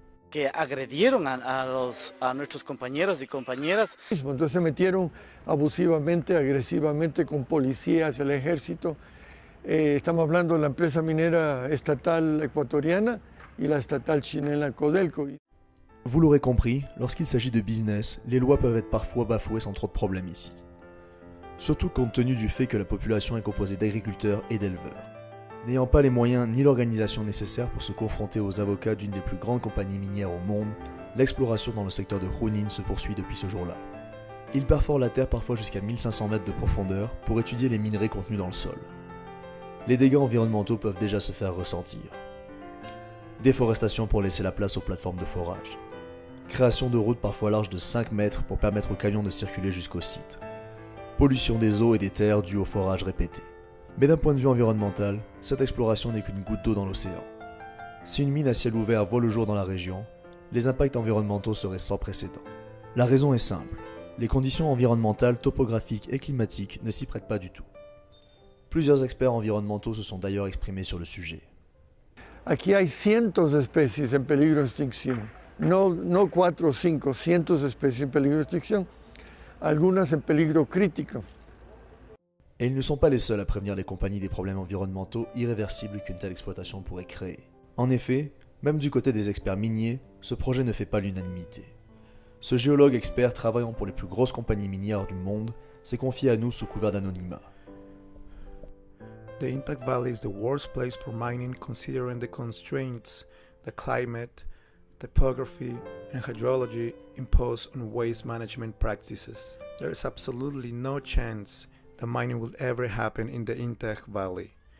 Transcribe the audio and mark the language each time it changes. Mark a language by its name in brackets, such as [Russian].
[Spanish] Que agredieron a nuestros compañeros y compañeras. Entonces se metieron abusivamente, agresivamente con policías, el ejército. Estamos hablando de la empresa minera estatal ecuatoriana y la estatal chilena Codelco. [French] Vous l'aurez compris, lorsqu'il s'agit de business, les lois peuvent être parfois bafouées sans trop de problèmes ici. Surtout compte tenu du fait que la population est composée d'agriculteurs et d'éleveurs. N'ayant pas les moyens ni l'organisation nécessaires pour se confronter aux avocats d'une des plus grandes compagnies minières au monde, l'exploration dans le secteur de Junín se poursuit depuis ce jour-là. Ils perforent la terre parfois jusqu'à 1500 mètres de profondeur pour étudier les minerais contenus dans le sol. Les dégâts environnementaux peuvent déjà se faire ressentir. Déforestation pour laisser la place aux plateformes de forage. Création de routes parfois larges de 5 mètres pour permettre aux camions de circuler jusqu'au site. Pollution des eaux et des terres due au forage répété. Mais d'un point de vue environnemental, cette exploration n'est qu'une goutte d'eau dans l'océan. Si une mine à ciel ouvert voit le jour dans la région, les impacts environnementaux seraient sans précédent. La raison est simple, les conditions environnementales, topographiques et climatiques ne s'y prêtent pas du tout. Plusieurs experts environnementaux se sont d'ailleurs exprimés sur le sujet. [Spanish] Aquí hay cientos de especies en peligro de extinción, no 4 o 5, cientos de especies en peligro de extinción, algunas en peligro crítico. [French] Et ils ne sont pas les seuls à prévenir les compagnies des problèmes environnementaux irréversibles qu'une telle exploitation pourrait créer. En effet, même du côté des experts miniers, ce projet ne fait pas l'unanimité. Ce géologue expert travaillant pour les plus grosses compagnies minières du monde s'est confié à nous sous couvert d'anonymat. [English] The Intac Valley is the worst place for mining considering the constraints the climate, topography, and hydrology impose on waste management practices. There is absolutely no chance that mining will ever happen in the Intac Valley.